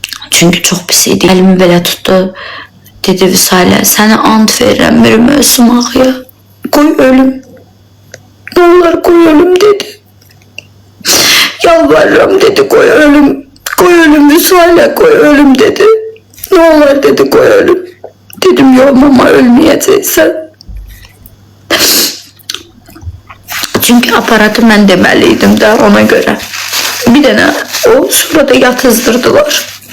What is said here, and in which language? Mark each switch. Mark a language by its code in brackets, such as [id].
[az] Çünki çox pis idi. Əlimi belə tutdu. Dedi, Vüsalə, sənə ant verirəm, bir özümağa. Qoy ölüm. [tr] Ne olur koy ölüm dedi. Yalvarırım dedi, koy ölüm. Koy ölüm Vüsalə, koy ölüm dedi. Ne olur dedi, koy ölüm. Dedim, yok mama, ölmeyeceksin. [az] Çünkü aparatı mən deməliydim də ona göre. Bir dənə o sonra da yatızdırdılar.